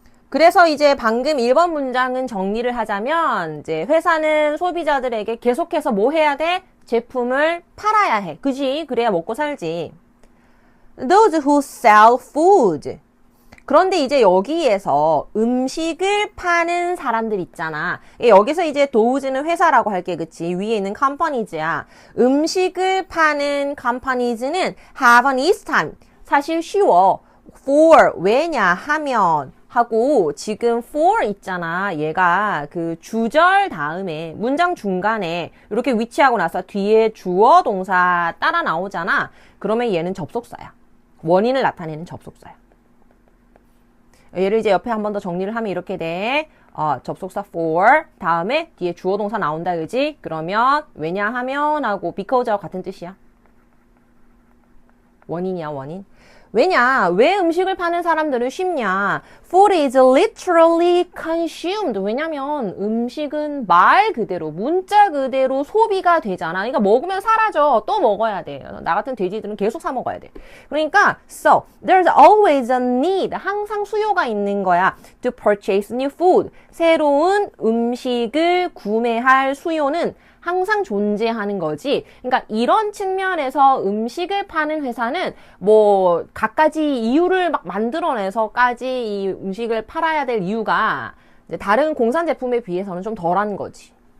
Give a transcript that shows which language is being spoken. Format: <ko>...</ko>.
<ko>그래서 이제 방금 1번 문장은 정리를 하자면 이제 회사는 소비자들에게 계속해서 뭐 해야 돼? 제품을 팔아야 해. 그지? 그래야 먹고 살지.</ko> <en>those who sell food.</en> <ko>그런데 이제 여기에서 음식을 파는 사람들 있잖아. 여기서 이제 those는 회사라고 할게, 그치? 위에 있는 companies야. 음식을 파는</ko> <en>companies는 have an ease time.</en> <ko>사실 쉬워. for, 왜냐하면 하고 지금 for 있잖아. 얘가 그 주절 다음에 문장 중간에 이렇게 위치하고 나서 뒤에 주어 동사 따라 나오잖아. 그러면 얘는 접속사야. 원인을 나타내는 접속사야. 얘를 이제 옆에 한 번 더 정리를 하면 이렇게 돼. 접속사 for 다음에 뒤에 주어 동사 나온다, 그지? 그러면 왜냐하면 하고 because하고 같은 뜻이야. 원인이야, 원인. 왜냐? 왜 음식을 파는 사람들은 쉽냐?</ko> <en>Food is literally consumed.</en> <ko>왜냐면 음식은 말 그대로, 문자 그대로 소비가 되잖아. 그러니까 먹으면 사라져. 또 먹어야 돼. 나 같은 돼지들은 계속 사 먹어야 돼. 그러니까</ko> <en>so there's always a need.</en> <ko>항상 수요가 있는 거야.</ko> <en>To purchase new food.</en> <ko>새로운 음식을 구매할 수요는 항상 존재하는 거지. 그러니까 이런 측면에서 음식을 파는 회사는 뭐 갖가지 이유를 막 만들어내서까지 이 음식을 팔아야 될 이유가 이제 다른 공산 제품에 비해서는 좀 덜한 거지.</ko>